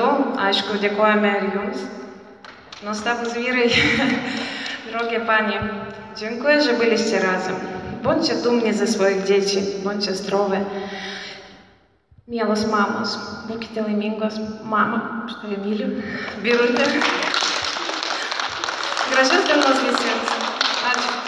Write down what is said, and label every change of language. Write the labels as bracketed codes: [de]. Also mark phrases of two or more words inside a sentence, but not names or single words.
[lt] Aišku, dėkojame ir jums. Nuostabus vyrai, [pl] drogie panie, dziękuję, że byliście razem. Bądźcie dumni ze swoich dzieci, bądźcie zdrowe. [lt] Mielos mamos, būkite laimingos. Mama, aš tave myliu. Birutė. Gražios dienos visiems. Ačiū.